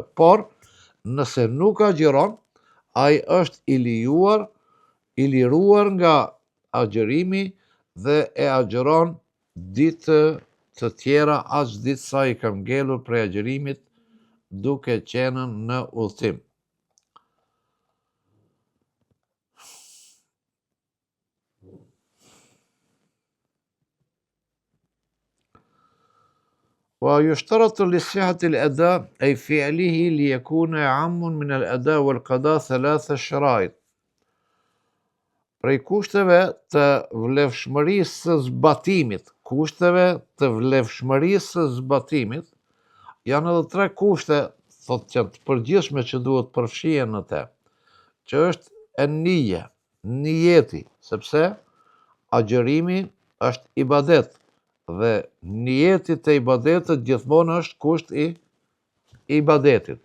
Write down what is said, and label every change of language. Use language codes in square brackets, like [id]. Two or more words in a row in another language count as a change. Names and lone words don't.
[sq] Por, nëse nuk agjeron, ai është i liruar nga agjerimi dhe e agjeron ditë të tjera aq ditë sa i ka ngelur prej agjerimit duke qenë në udhëtim. [ar] ويشترط لصحة الأداء أي فعله ليكون عام من الأداء والقضاء 3 شرائط. [sq] Prej kushteve të vlefshmërisë së zbatimit, janë edhe 3 kushte, thot që të përgjithshme që duhet përfshihen në te, që është nijeti, sepse agjerimi është ibadet, dhe nijeti të ibadetit gjithmonë është kusht i ibadetit.